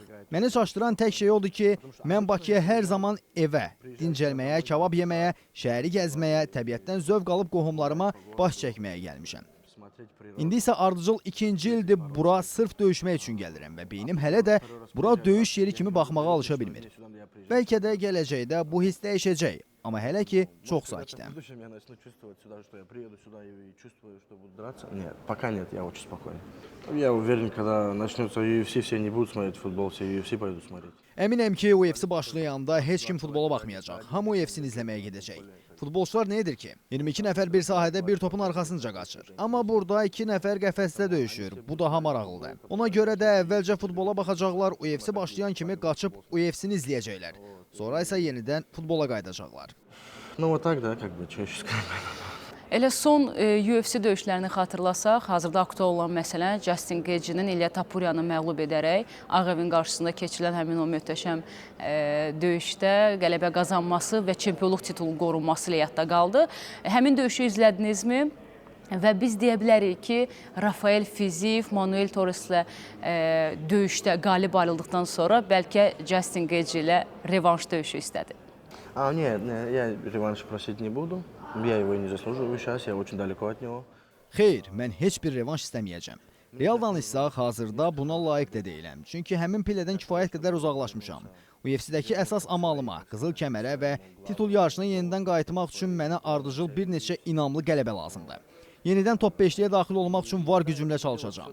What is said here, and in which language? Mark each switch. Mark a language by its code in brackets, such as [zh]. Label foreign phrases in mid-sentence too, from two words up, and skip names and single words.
[az] Məni çaşdıran tək şey odur ki, mən Bakıya hər zaman evə, dincəlməyə, kebab yeməyə, şəhəri gəzməyə, təbiətdən zövq alıb qohumlarıma baş çəkməyə gəlmişəm. İndi isə ardıcıl 2-ci ildir bura sırf döyüşmək üçün gəlirəm və beynim hələ də bura döyüş yeri kimi baxmağa alışa bilmir. Bəlkə də gələcəkdə bu hiss dəyişəcək, amma hələ ki çox sakitəm. [ru] Я начну чувствовать сюда, что я приеду сюда и чувствую, что буду драться. Нет, пока нет, я очень спокоен. Я уверен, когда начнется UFC, все не будут смотреть футбол, все UFC пойдут смотреть. [az] Əminəm ki, UFC başlayanda heç kim futbola baxmayacaq. Hamı UFC-ni izləməyə gedəcək. Futbolçular nə edir ki? 22 nəfər bir sahədə bir topun arxasınca qaçır. Amma burada 2 nəfər qəfəsdə döyüşür. Bu daha maraqlıdır. Ona görə də əvvəlcə futbola baxacaqlar, UFC başlayan kimi qaçıb UFC-ni izləyəcəklər. Sonra isə yenidən futbola qayıdacaqlar. [ru] Ну вот так, да, как бы, что еще сказать. [az] Elə son UFC döyüşlərini xatırlasaq, hazırda aktual olan məsələ Justin Gaethje'nin İlya Tapuriyanı məğlub edərək Ağ Evin qarşısında keçirilən həmin o möhtəşəm döyüşdə qələbə qazanması və çempionluq titulu qorunması ilə yadda qaldı. Həmin döyüşü izlədinizmi? Və biz deyə bilərik ki, Rafael Fiziev, Manuel Torres'lə döyüşdə qalib ayrıldıqdan sonra bəlkə Justin Gaethje ilə revanş döyüşü istədi. [ru] Нет, я реванш просить не буду. Я его и не заслуживаю сейчас, я очень далеко от него. [az] Xeyr, mən heç bir revanş istəməyəcəm. Real danışsaq, hazırda buna layiq də deyiləm. Çünki həmin pillədən kifayət qədər uzaqlaşmışam. UFC-dəki əsas amalıma, qızıl kəmərə və titul yarışına yenidən qayıtmaq üçün mənə ardıcıl bir neçə inamlı qələbə lazımdır. Yenidən top 5-liyə daxil olmaq üçün var gücümlə çalışacağam.